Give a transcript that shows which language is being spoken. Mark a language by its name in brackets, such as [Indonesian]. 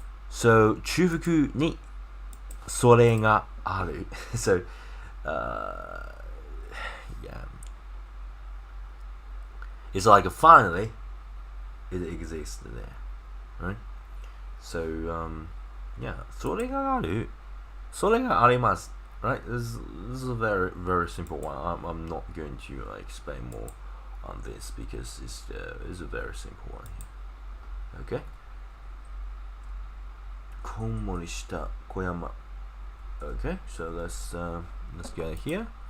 [English] So Chufuku ni [Japanese] それがある. [English] So yeah, it's like finally it exists there, right? So yeah, [Japanese] それがある.それがあります, [English] right? This is a very very simple one. I'm not going to explain more on this because it's a very simple one here. Okay. [Japanese] こんもりした小山. [English] Okay, so let's get it here.